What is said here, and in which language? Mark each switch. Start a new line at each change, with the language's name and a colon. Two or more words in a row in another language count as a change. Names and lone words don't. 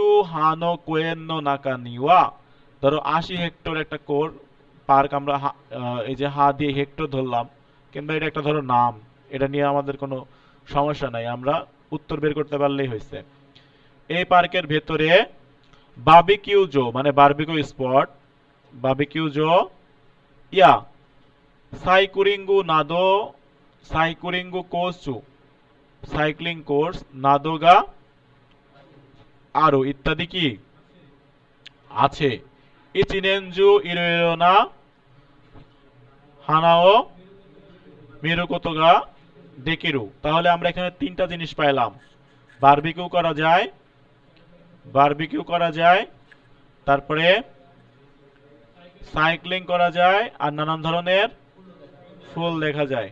Japanese: ハノ公園の中には,
Bangla: ধরো 80 হেক্টর একটা পার্ক, আমরা এই যে হা দিয়ে হেক্টর ধরলাম, কিংবা এটা একটা ধরো নাম, এটা নিয়ে আমাদের কোনো সমস্যা নাই, আমরা উত্তর বের করতে পারলেই হয়েছে। এই পার্কের ভেতরে বাবিকিউজো মানে
English: barbecue spot,
Japanese: バーベキュー場や, サイクリングなどサイクリングコース
English: cycling course,
Bangla: নাদোগা আরো ইত্যাদি কি আছে।
Japanese: 一年中いろいろな花も見ることができる.
Bangla: তাহলে আমরা এখানে তিনটা জিনিস পাইলাম, বারবিকিউ করা যায়, বারবিকিউ করা যায়, তারপরে সাইক্লিং করা যায়, আর নানান ধরনের ফুল দেখা যায়।